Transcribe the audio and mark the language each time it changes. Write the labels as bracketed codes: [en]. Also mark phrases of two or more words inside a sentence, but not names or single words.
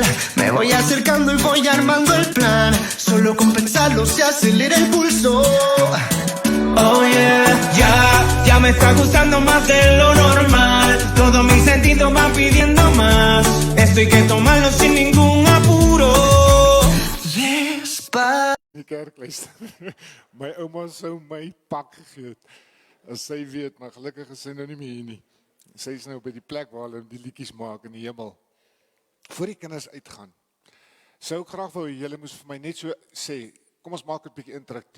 [es] Me voy acercando y voy armando el plan. Solo con pensarlo se acelera el pulso. [en] Oh yeah, [es] ya me está gustando más de lo normal. Todos mis sentidos van pidiendo más. Esto hay que tomarlo sin ningún apuro. Despacio. [af] Die kerk luister. My ouma sou my pak gegee het, as sy weet, maar gelukkig is sy nou nie meer hier nie. Sy is nou by die plek waar hulle die liedjies maak in die hemel. Voor die kinders uitgaan, sou ek graag wou, julle moes vir my net so sê, kom ons maak dit bietjie interaktief.